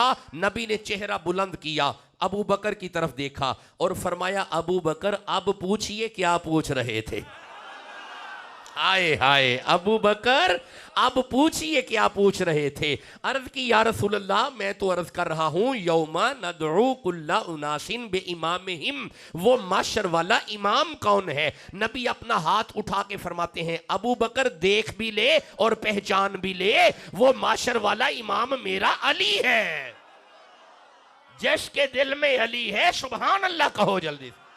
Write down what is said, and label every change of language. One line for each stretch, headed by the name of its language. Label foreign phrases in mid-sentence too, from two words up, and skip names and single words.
Hindi: नबी ने चेहरा बुलंद किया, अबू बकर की तरफ देखा और फरमाया, अबू बकर अब पूछिए क्या पूछ रहे थे। हाय हाय, अबू बकर अब पूछिए क्या पूछ रहे थे। अर्ज की,
Arabic: يا رسول الله,
Hindi: मैं तो अर्ज कर रहा हूं,
Arabic: يوم ندعو كل أناس بإمامهم,
Hindi: वो माशर वाला इमाम कौन है? नबी अपना हाथ उठा के फरमाते हैं, अबू बकर देख भी ले और पहचान भी ले, वो माशर वाला इमाम मेरा अली है। जिसके दिल में अली है,
Arabic: سبحان الله
Hindi: कहो जल्दी।